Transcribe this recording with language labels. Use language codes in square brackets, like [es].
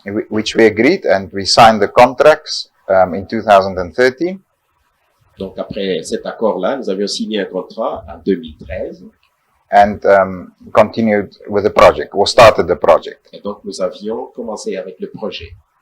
[en] Which we agreed, and we signed the contracts in 2013. [fr] Donc après cet accord-là, nous avions signé un contrat en 2013. [en] and continued with the project, or started the project. [fr] Et donc, nous avions commencé avec le projet.